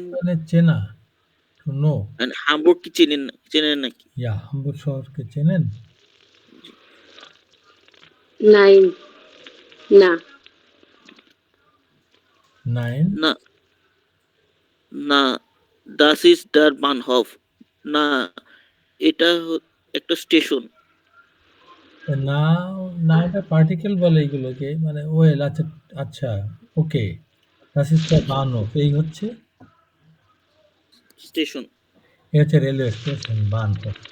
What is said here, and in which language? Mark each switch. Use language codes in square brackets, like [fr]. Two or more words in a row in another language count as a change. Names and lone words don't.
[bn] মানে চেনা, [en] to know. [bn] মানে হামবুর্গ কি চেনেন নাকি? ইয়া হামবুর্গ শহরকে চেনেন? Nein. না। নাইন না না [de] das ist der Bahnhof। [bn] না এটা একটা স্টেশন। না, না এটা পার্টিকেল বলে এগুলোকে, মানে ওয়েল। আচ্ছা আচ্ছা, ওকে। [de] Das ist der Bahnhof, [bn] এই হচ্ছে স্টেশন। এই হচ্ছে রেলওয়ে স্টেশন, বানহোফ।